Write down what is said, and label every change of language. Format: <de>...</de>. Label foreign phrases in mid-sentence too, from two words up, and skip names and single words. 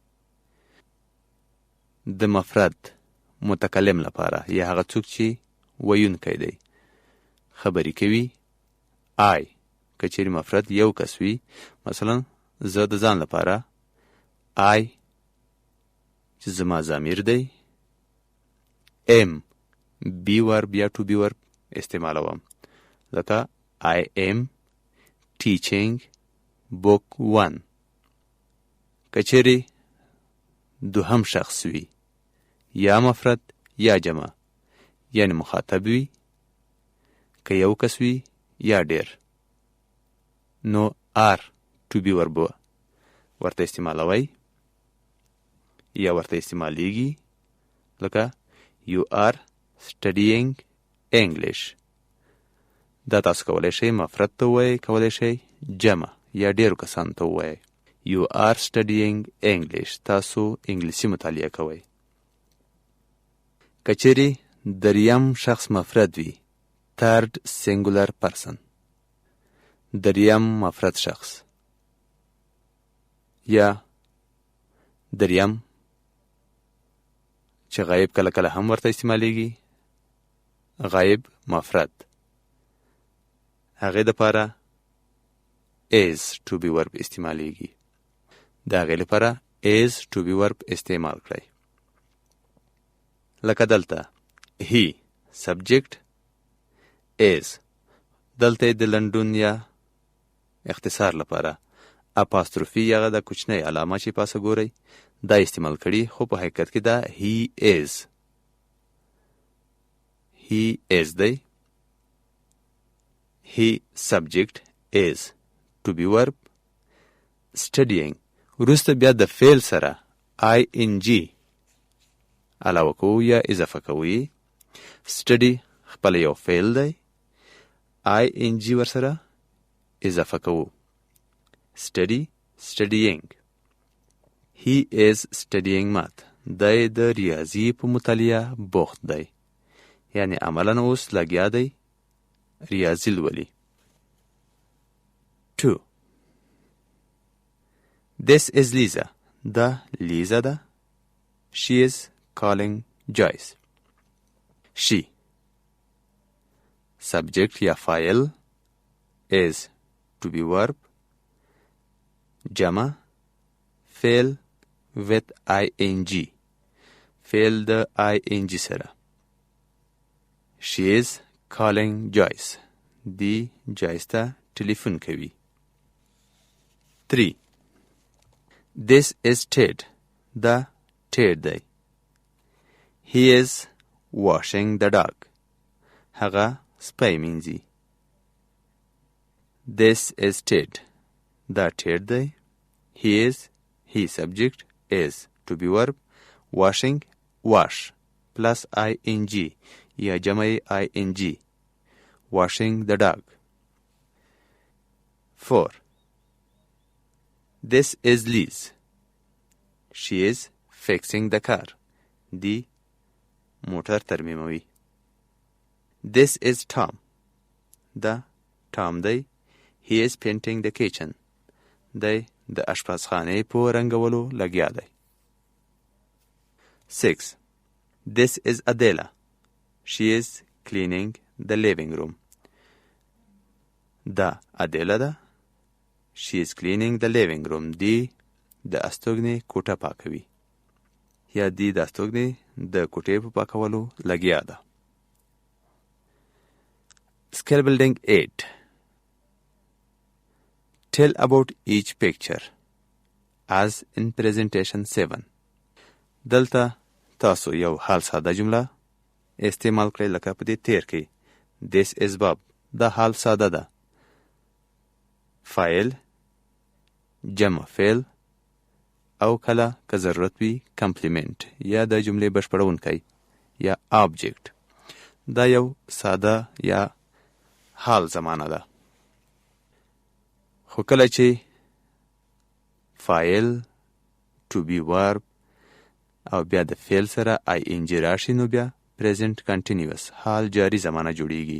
<ps>د مفرد متکلم لپاره یا هغه څوک چې ویونکی دی خبرې کوي. I که چیرې مفرد یو کس وي، مثلا زه د ځان لپاره I چې زما ضمیر دی</ps> <en>am be verb</en> <ps>یا</ps> <en>to be verb</en> <ps>استعمالوم.</ps> <en>لکه I am teaching book 1.</en> <ps>کچری دوهم شخص وی یا مفرد یا جمع یعنی مخاطب وی که یو کس وی یا ډیر نو</ps> <en>are to be verb</en> <ps>ورته استعمالوي یا ورته استعمالیږي لکه</ps> <en>you are studying English.</en> <ps>دا تاسو کولی شئ مفرد ته ووایئ، کولی شئ جمع یا ډیرو کسانو ته ووایئ.</ps> <en>You are studying English.</en> <ps>تاسو انګلیسي مطالعه کوئ. کچری دریم شخص مفرد وي</ps> <en>third singular person</en> <ps>دریم مفرد شخص یا دریم چې غایب کله کله هم ورته استعمالیږي غایب مفرد هغې دپاره</ps> <en>is to be verb</en> <ps>استعمالیږي د هغې لپاره</ps> <en>is to be verb</en> <ps>استعمال کړئ لکه دلته</ps> <en>he subject is</en> <ps>دلته د لنډون یا اختصار لپاره اپاستروفي یا د کوچنۍ علامه چې پاسه ګورئ دا استعمال کړي خو په حقیقت کې دا he</ps> <en>is دی he subject is to be verb studying</en> <ps>وروسته بیا د فعل سره ing علاوه کوو یا اضافه کوو study خپل یو فعل دی ing ورسره اضافه کوو</ps> <en>study studying he is studying math</en> <ps>دی د ریاضی په مطالعه بوخت دی یعنی عملاً اوس لګیا دی ریاضی لولي 2</ps> <en>This is Lisa.</en> <ps>دا لیزا ده.</ps> <en>She is calling Joyce. She subject</en> <ps>یا فاعل</ps> <en>is to be verb</en> <ps>جمع فعل</ps> <en>with ing</en> <ps>فعل د ing سره</ps> <en>She is calling Joyce.</en> <ps>دی Joyce ته ټلیفون کوي 3</ps> <en>This is Ted.</en> <ps>دا Ted دی.</ps> <en>He is washing the dog.</en> <ps>هغه سپی مینځي.</ps> <en>This is Ted.</en> <ps>دا Ted دی.</ps> <en>He subject is to be verb washing wash plus ing</en> <ps>یا جمع</ps> <en>ing washing the dog 4 This is Liz. She is fixing the car.</en> <ps>دی موټر ترمیموي.</ps> <en>This is Tom.</en> <ps>دا Tom دی.</ps> <en>He is painting the kitchen.</en> <ps>دی د اشپزخانې په رنګولو لګیا دی.</ps> <en>6 This is Adela. She is cleaning the living room.</en> <ps>دا Adela ده.</ps> <en>She is cleaning the living room.</en> <ps>دی د استوګنې کوټه پاکوي یا دی د استوګنې د کوټې په پاکولو لګیا ده.</ps> <en>Skill building 8 Tell about each picture as in presentation 7</en> <ps>دلته تاسو یو حال ساده جمله استعمال کړئ لکه په دې تیر کې</ps> <en>This is Bob.</en> <ps>دا حال ساده ده. فاعل جمع فعل او کله که ضرورت وي کمپلیمنت یا د جملې بشپړونکی یا آبجیکت. دا یو ساده یا حال زمانه ده. خو کله چې فاعل</ps> <en>to be verb</en> <ps>او بیا د فعل سره ing راشي نو بیا</ps> <en>present continuous</en> <ps>حال جاری زمانه جوړیږي.</ps>